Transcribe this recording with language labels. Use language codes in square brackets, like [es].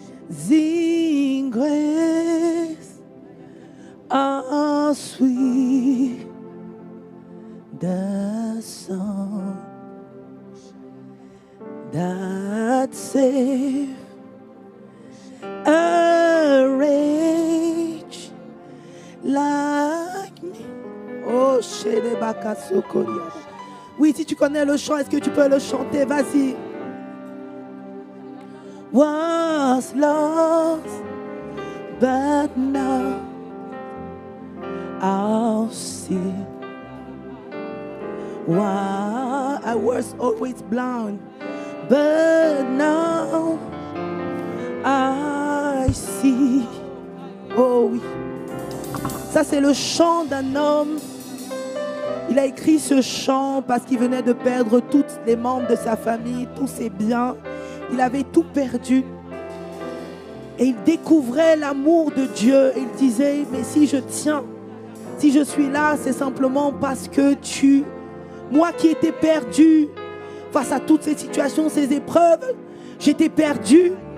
[en] Amazing grace, how sweet the song that saved a wretch like me. Oh, Shedebaka Sokoria. [fr] Oui, si tu connais le chant, est-ce que tu peux le chanter? Vas-y. [en] Was lost, but now I'll see. Why I was always blind, but now I see. [fr] Oh oui. Ça c'est le chant d'un homme. Il a écrit ce chant parce qu'il venait de perdre tous les membres de sa famille, tous ses biens. Il avait tout perdu. Et il découvrait l'amour de Dieu. Et il disait, mais si je tiens, si je suis là, c'est simplement parce que moi qui étais perdu face à toutes ces situations, ces épreuves, j'étais perdu.